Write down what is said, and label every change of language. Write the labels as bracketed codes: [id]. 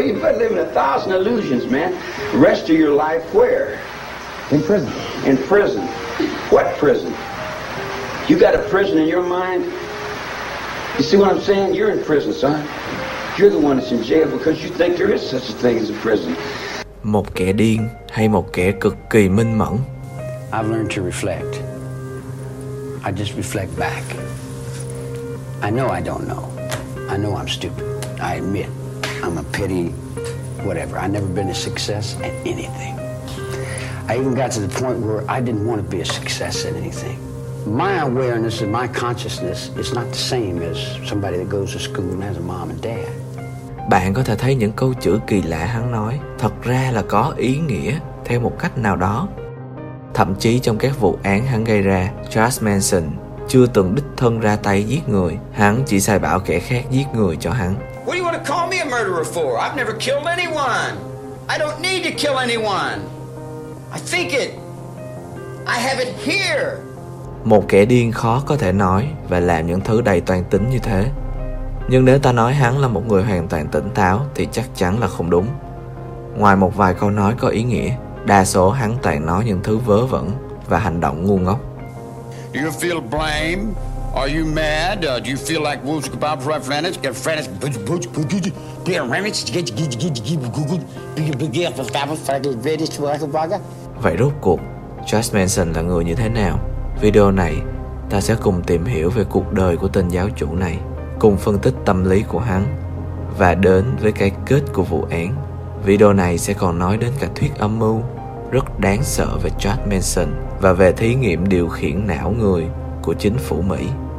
[en] You've been living a thousand illusions, man. The rest of your life where? In prison. In prison? What prison? You got a prison in your mind? You see what I'm saying? You're in prison, son. You're the one that's in jail because you think there is such a thing as a prison. [vi] Một kẻ điên hay một kẻ cực kỳ minh mẫn? [en] I've learned to reflect. I just reflect back. I know I don't know. I know I'm stupid. I admit I'm a petty whatever. I've never been a success at anything. I even got to the point where I didn't want to be a success at anything. My awareness and my consciousness is not the same as somebody that goes to school and has a mom and dad. [vi] Bạn có thể thấy những câu chữ kỳ lạ hắn nói thật ra là có ý nghĩa theo một cách nào đó. Thậm chí trong các vụ án hắn gây ra, Charles Manson chưa từng đích thân ra tay giết người. Hắn chỉ sai bảo kẻ khác giết người cho hắn. [en] What do you want to call me a murderer for? I've never killed anyone. I don't need to kill anyone. I think it. I have it here. [vi] Một kẻ điên khó có thể nói và làm những thứ đầy toan tính như thế. Nhưng nếu ta nói hắn là một người hoàn toàn tỉnh táo thì chắc chắn là không đúng. Ngoài một vài câu nói có ý nghĩa, đa số hắn toàn nói những thứ vớ vẩn và hành động ngu ngốc. [en] Do you feel blame? Are you mad? Do you feel like wolves about to run frantic? Get frantic. Put put put put put put put put put put put put put put put put put put put put put put put put. [vi] Vậy rốt cuộc, Charles Manson là người như thế nào? Video này, ta sẽ cùng tìm hiểu về cuộc đời của tên giáo chủ này, cùng phân tích tâm lý của hắn và đến với cái kết của vụ án. Video này sẽ còn nói đến cả thuyết âm mưu rất đáng sợ về Charles Manson và về thí nghiệm điều khiển não người của chính phủ Mỹ.